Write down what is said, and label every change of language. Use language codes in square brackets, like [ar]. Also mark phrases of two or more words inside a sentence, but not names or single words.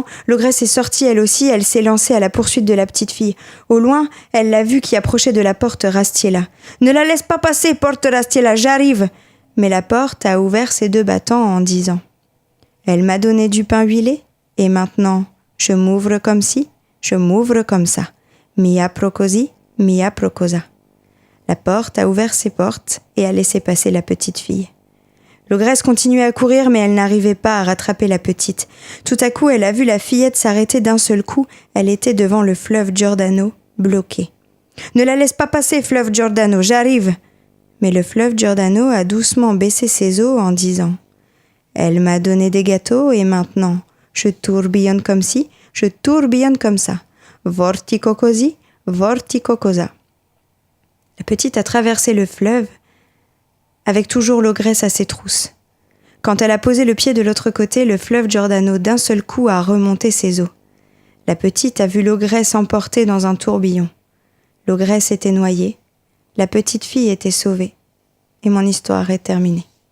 [fr] L'ogresse est sortie elle aussi, elle s'est lancée à la poursuite de la petite fille. Au loin, elle l'a vue qui approchait de la porte Rastiella. « Ne la laisse pas passer, porte Rastiella, j'arrive !» mais la porte a ouvert ses 2 battants en disant « Elle m'a donné du pain huilé, et maintenant, je m'ouvre comme ci, je m'ouvre comme ça. [it] Mi apro così, mi apro cosa. [fr] » La porte a ouvert ses portes et a laissé passer la petite fille. L'ogresse continuait à courir, mais elle n'arrivait pas à rattraper la petite. Tout à coup, elle a vu la fillette s'arrêter d'un seul coup. Elle était devant le fleuve Giordano, bloquée. « Ne la laisse pas passer, fleuve Giordano, j'arrive !» Mais le fleuve Giordano a doucement baissé ses eaux en disant « Elle m'a donné des gâteaux et maintenant, je tourbillonne comme ci, je tourbillonne comme ça. [it] Vortico così, vortico cosa. [fr] » La petite a traversé le fleuve avec toujours l'ogresse à ses trousses. Quand elle a posé le pied de l'autre côté, le fleuve Giordano d'un seul coup a remonté ses eaux. La petite a vu l'ogresse emportée dans un tourbillon. L'ogresse était noyée, la petite fille était sauvée, et mon histoire est terminée.